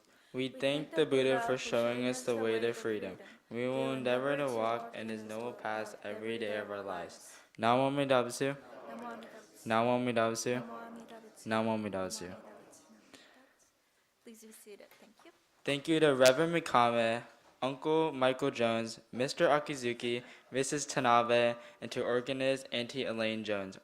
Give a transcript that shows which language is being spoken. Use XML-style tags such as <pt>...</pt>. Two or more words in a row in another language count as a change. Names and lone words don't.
<en>We thank the Buddha for showing us the way to freedom. We will endeavor to walk in his noble paths every day of our lives.</en> <ja>南無阿弥陀仏. 南無阿弥陀仏. 南無阿弥陀仏. 南無阿弥陀仏. 阿弥陀仏.</ja> <en>Please be seated. Thank you. Thank you to Reverend Mikame, Uncle Michael Jones, Mr. Akizuki, Mrs. Tanabe, and to organist Auntie Elaine Jones.</en>